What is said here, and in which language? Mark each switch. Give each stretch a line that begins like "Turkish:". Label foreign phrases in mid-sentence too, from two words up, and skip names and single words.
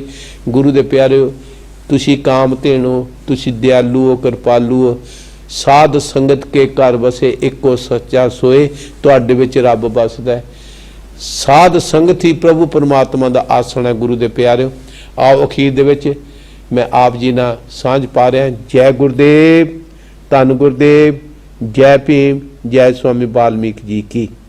Punjabi: ਗੁਰੂ ਦੇ ਪਿਆਰਿਓ ਤੁਸੀਂ ਕਾਮ ਧੇਨੂ, ਤੁਸੀਂ ਦਿਆਲੂ ਹੋ, ਕਿਰਪਾਲੂ ਹੋ, ਸਾਧ ਸੰਗਤ ਕੈ ਘਰਿ ਵਸੈ ਏਕੋ ਸਚਾ ਸੋਇ, ਤੁਹਾਡੇ ਵਿਚ ਰੱਬ ਵੱਸਦਾ ਹੈ। ਸਾਧ ਸੰਗਤ ਹੀ ਪ੍ਰਭੂ ਪਰਮਾਤਮਾ ਦਾ ਆਸਣ ਹੈ ਗੁਰੂ ਦੇ ਪਿਆਰਿਓ। ਆਓ ਅਖੀਰ ਦੇ ਵਿਚ ਮੈਂ ਆਪ ਜੀ ਨਾਲ ਸਾਂਝ ਪਾ ਰਿਹਾ। ਜੈ ਗੁਰਦੇਵ, ਧੰਨ ਗੁਰਦੇਵ, ਜੈ ਭੀਮ, ਜੈ ਸਵਾਮੀ ਵਾਲਮੀਕਿ ਜੀ ਕੀ।